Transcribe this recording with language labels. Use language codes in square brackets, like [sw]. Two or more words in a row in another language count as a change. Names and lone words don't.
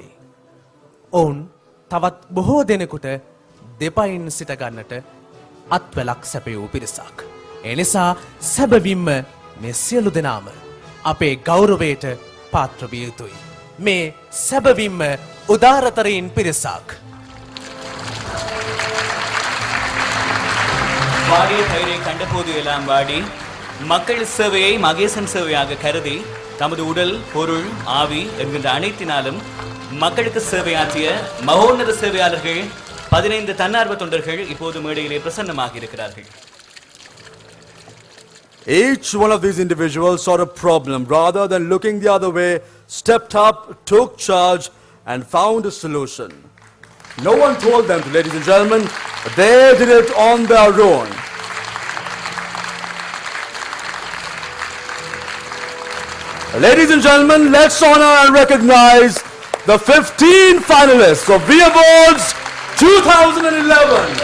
[si] ඔවුන් තවත් බොහෝ දෙනෙකුට දෙපයින් සිට ගන්නට අත්වැලක් සැපයූ පිරිසක්. ඒ නිසා සැබවින්ම මේ සියලු දෙනාම අපේ ගෞරවයට පාත්‍ර විය යුතුයි. මේ සැබවින්ම උදාරතරයින් පිරිසක්. [ta] வாடிய பயிரை கண்டபோது எல்லாம் வாடி மக்கள் சேவையை மகேசன் சேவையாக கருதி தமது உடல் பொருள் ஆவி என்கின்ற அனைத்தினாலும் மக்களுக்கு சேவையாற்றிய மகோன்னத சேவையாளர்கள் 15 தன்னார்வ தொண்டர்கள் இப்போது மேடையிலே பிரசன்னமாக இருக்கிறார்கள். [en] Each one of these individuals saw a problem. Rather than looking the other way, stepped up, took charge, and found a solution. No one told them to, ladies and gentlemen. They did it on their own. Ladies and gentlemen, let's honor and recognize the 15 finalists of V Awards 2011.